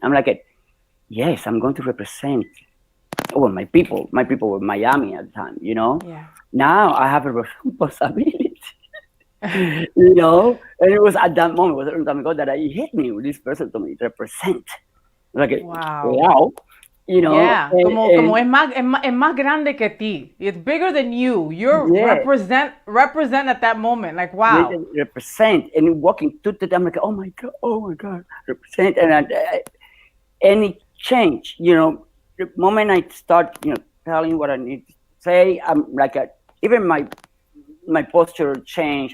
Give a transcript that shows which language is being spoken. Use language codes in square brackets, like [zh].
[en] I'm like, yes, I'm going to represent. Well, my people were Miami at the time, Yeah. Now I have a responsibility, and it was at that moment, it was a long time ago, that it hit me with this person told me, represent. Like, wow. [es] Yeah, como es más grande que ti. [en] It's bigger than you. You're represent at that moment. Like, wow. Represent. And walking to them, I'm like, oh my God, represent. And any change, the moment I start, telling what I need to say, I'm like, even my posture changed.